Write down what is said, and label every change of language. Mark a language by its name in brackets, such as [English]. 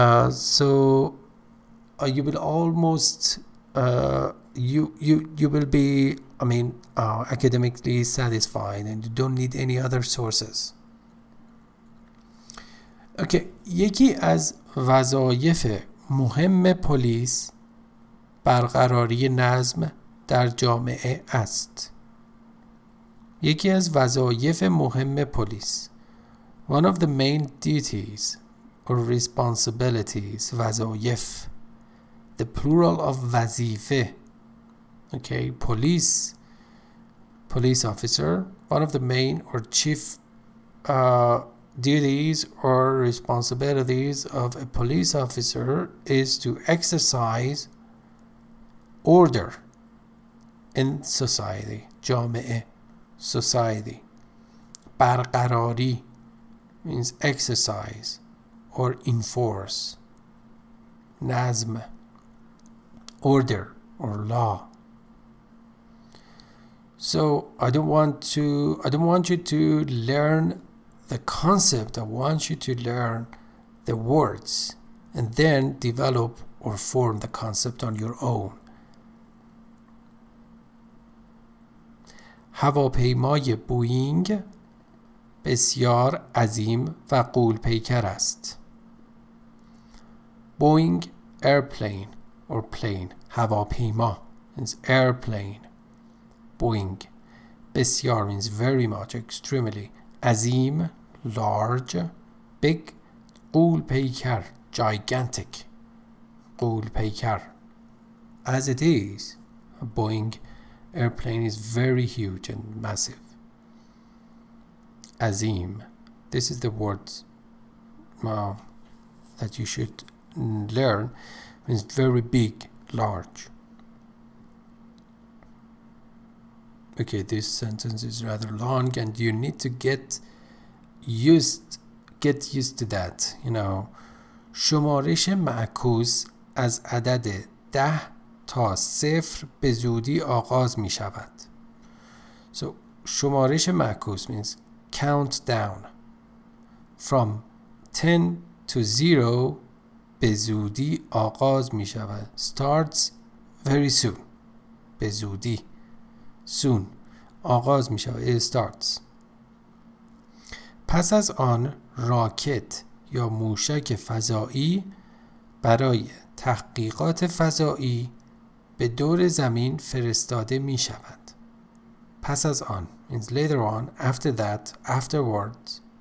[English] So you will almost you will be academically satisfied and you don't need any other sources. Okay. [Persian] یکی از وظایف مهم پلیس برقراری نظم در جامعه است. یکی از وظایف مهم پلیس. [English] One of the main duties or responsibilities, وظایف. The plural of وظیفه. Okay, police officer. One of the main or chief duties or responsibilities of a police officer is to exercise order in society. جامعه, society. برقراری, means exercise or enforce. Nazm, order or law. So I don't want you to learn the concept. I want you to learn the words and then develop or form the concept on your own. [Persian] هواپیمای بوئینگ بسیار عظیم و غول‌پیکر است. [English] Boeing airplane or plane. هواپیما means airplane. Boeing. بسیار means very much, extremely. عظیم, large. Big. غول‌پیکر, gigantic. [Persian] غول‌پیکر. [English] As it is, a Boeing airplane is very huge and massive. Azim. This is the word that you should learn. Means very big, large. Okay, this sentence is rather long and you need to get used to that. You know, [Persian] شمارش معکوس از عدد 10 تا 0 به زودی آغاز می شود. So شمارش معکوس [English] means count down from 10 to 0 [Persian] به زودی آغاز می شود. [English] Starts very soon. به زودی. Soon. [Persian] آغاز می شود. [English] It starts. [Persian] پس از آن راکت یا موشک فضایی برای تحقیقات فضایی به دور زمین فرستاده می شود. پس از آن [English] means later on, after that, afterwards.